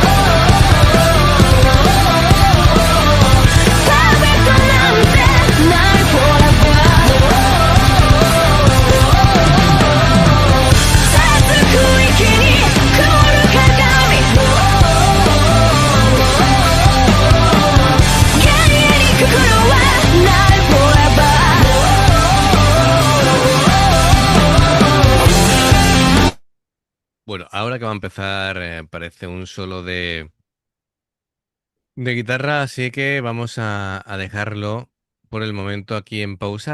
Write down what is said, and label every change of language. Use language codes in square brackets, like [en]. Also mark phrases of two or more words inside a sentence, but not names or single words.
[ja] Perfect なんてない forever さつく息に曇る鏡幻影に心はない forever。 [es] Bueno, ahora que va a empezar, parece un solo de guitarra, así que vamos a dejarlo por el momento aquí en pausa.